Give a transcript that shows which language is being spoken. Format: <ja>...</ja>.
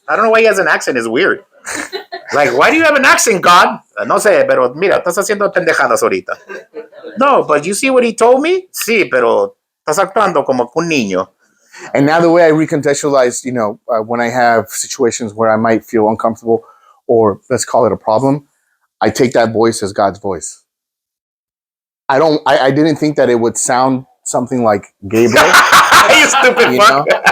<en>I don't know why he has an accent. It's weird. Like, why do you have an accent, God?</en> <es>No sé, pero mira, estás haciendo pendejadas ahorita.</es> <en>No, but you see what he told me?</en> <es>Sí, pero estás actuando como un niño.</es> <en>And now the way I recontextualize, when I have situations where I might feel uncomfortable, or let's call it a problem, I take that voice as God's voice. I didn't think that it would sound something like Gabriel. You stupid fuck.</en>